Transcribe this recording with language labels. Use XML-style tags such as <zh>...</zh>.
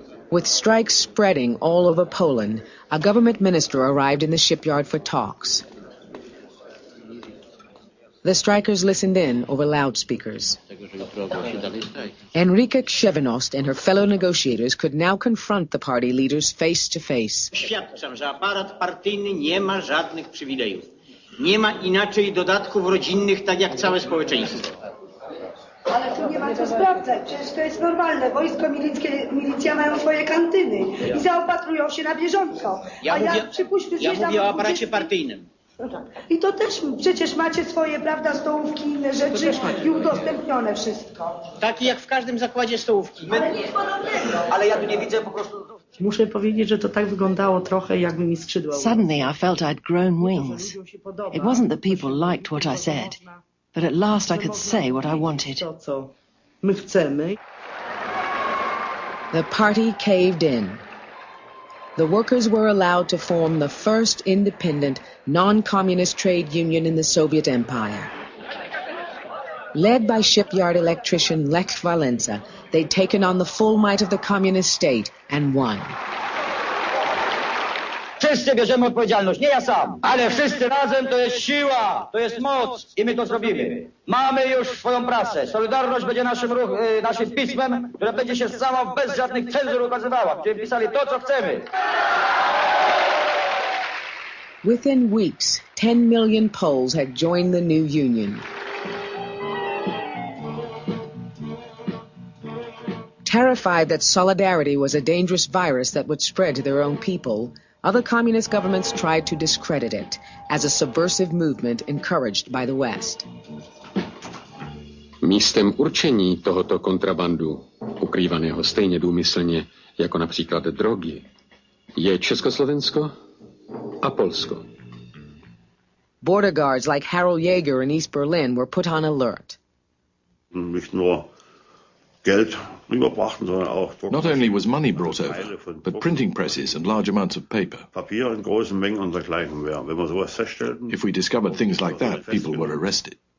<en>With strikes spreading all over Poland, a government minister arrived in the shipyard for talks. The strikers listened in over loudspeakers. Enrique Krzewinost and her fellow negotiators could now confront the party leaders face to face.</en> <pl>Świadczam, że aparat partyjny nie ma żadnych przywilejów. Nie ma inaczej dodatków rodzinnych, tak jak całe społeczeństwo. Ale tu nie ma co sprawdzać, przecież to jest normalne. Wojsko milicja mają swoje kantyny i zaopatrują się na bieżąco. Ja mówię o aparacie partyjnym. No tak. I to też przecież macie swoje, prawda, stołówki, inne rzeczy i udostępnione wszystko. Takie jak w każdym zakładzie stołówki. Ale nic podobnego. Ale ja tu nie widzę po prostu... Muszę powiedzieć, że to tak wyglądało trochę, jakby mi skrzydła.</pl> <en>Suddenly I felt I'd grown wings. It wasn't that people liked what I said, but at last I could say what I wanted.</en> <pl>To, co my chcemy.</pl> <en>The party caved in. The workers were allowed to form the first independent, non-communist trade union in the Soviet Empire. Led by shipyard electrician Lech Walesa, they'd taken on the full might of the communist state and won.</en> <pl>Wszyscy bierzemy odpowiedzialność, nie ja sam, ale wszyscy razem to jest siła, to jest moc i my to zrobimy. Mamy już swoją prasę. Solidarność będzie naszym pismem, które będzie się samo bez żadnych cenzur ukazywała. Będziemy pisali to, co chcemy.</pl> <en>Within weeks, 10 million Poles had joined the new union. Terrified that solidarity was a dangerous virus that would spread to their own people, other communist governments tried to discredit it as a subversive movement encouraged by the West.</en> <cs>Místem určení tohoto kontrabandu, ukrývaného stejně důmyslně jako například drogy, je Československo a Polsko.</cs> <en>Border guards like Harold Jaeger in East Berlin were put on alert. Not only was money brought over, but printing presses and large amounts of paper. If we discovered things like that, people were arrested.</en>